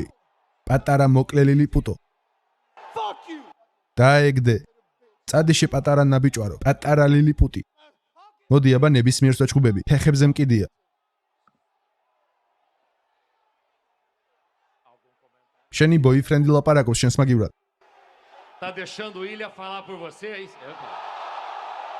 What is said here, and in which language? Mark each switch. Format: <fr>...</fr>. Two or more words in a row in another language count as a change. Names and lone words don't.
<ka>პატარა მოკლელილი პუტო. დაეგდე. წადიშე პატარა ნაბიჭვარო, პატარა ლილიპუტი. მოდი აბა ნებისმიერ საჩხუბები, ფეხებზე მკიდია. შენი ბოიფრენდი ლაპარაკობს შენს მაგივრად.</ka> <pt>Tá deixando o Ilha falar por você, é isso?</pt>